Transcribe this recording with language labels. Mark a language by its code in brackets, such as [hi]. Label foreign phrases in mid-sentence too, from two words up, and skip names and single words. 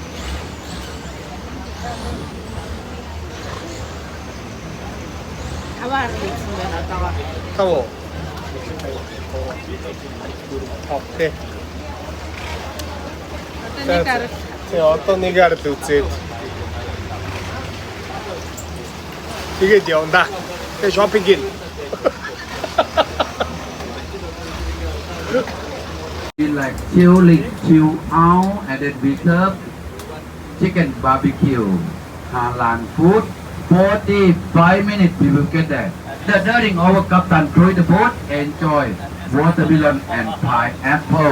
[mn] Таво. Окей. Одоо нэг ард үзээд. Тэгээд явна. Тэгээд шопинг гин. [en] We like chilling, chill out, and then we serve chicken barbecue, halal food. 45 minutes we will get there. During our captain throw the boat, enjoy watermelon and pineapple.